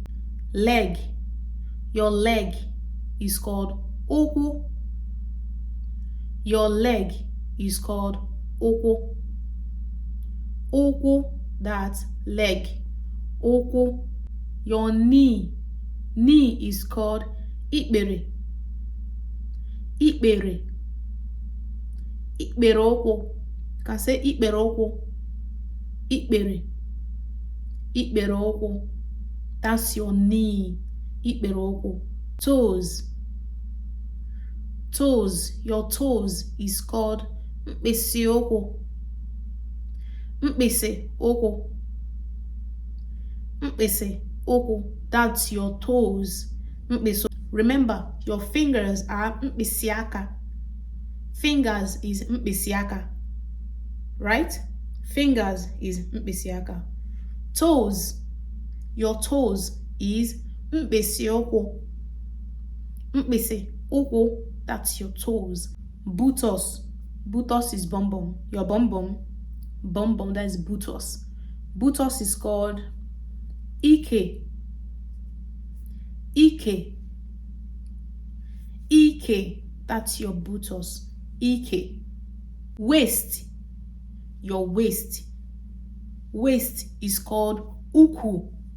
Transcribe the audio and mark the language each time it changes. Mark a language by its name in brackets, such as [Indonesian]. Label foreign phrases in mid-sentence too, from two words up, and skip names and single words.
[English] Leg. Your leg is called ụkwụ. Your leg is called ụkwụ. [Igbo] Ụkwụ, [English] that's leg. Ụkwụ. Your knee. Knee is called ikpere. [Igbo] Ikpere. Ikpere ụkwụ. [English] You can say [Igbo] ikpere ụkwụ. [English] Ikpere. [Igbo] Ikpere ụkwụ. [English] That's your knee. [Igbo] Ikpere ụkwụ. [English] Toes. Toes. Your toes is called [Igbo] mkpịsị ụkwụ. Mkpịsị ụkwụ. Mkpịsị ụkwụ. [English] That's your toes. Mkpịsị. Remember, your fingers are [Igbo] mkpịsị aka. [English] Fingers is [Igbo] mkpịsị aka. [English] Right? Fingers is [Igbo] mkpịsị aka. [English] Toes. Your toes is [Igbo] mkpịsị ụkwụ. Mkpịsị ụkwụ. [English] That's your toes. Buttocks. Buttocks is bum bum. Your bum bum. Bum bum, that is buttocks. Buttocks is called ike. [Igbo] Ike. Ike. [English] That's your buttocks. Ike. Waist. Your waist. Waist is called uku.